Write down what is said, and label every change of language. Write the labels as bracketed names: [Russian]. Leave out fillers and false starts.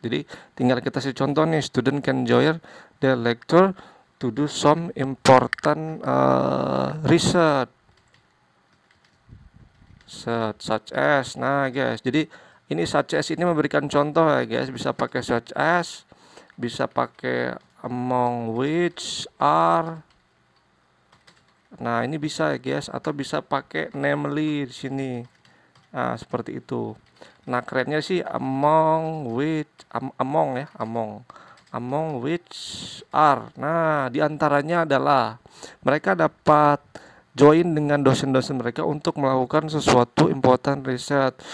[Indonesian] Jadi tinggal kita kasih contoh nih, [English] student can join the lecture to do some important research such as. [Indonesian] Nah guys, jadi Ini [English] such as [Indonesian] ini memberikan contoh ya guys, bisa pakai such as, bisa pakai [English] among which are. [Indonesian] Nah, ini bisa ya guys, atau bisa pakai namely di sini. Nah, seperti itu. Nah, kerennya sih [English] among which among [Indonesian] ya, [English] among which are. [Indonesian] Nah, diantaranya adalah mereka dapat join dengan dosen-dosen mereka untuk melakukan sesuatu [English] important research.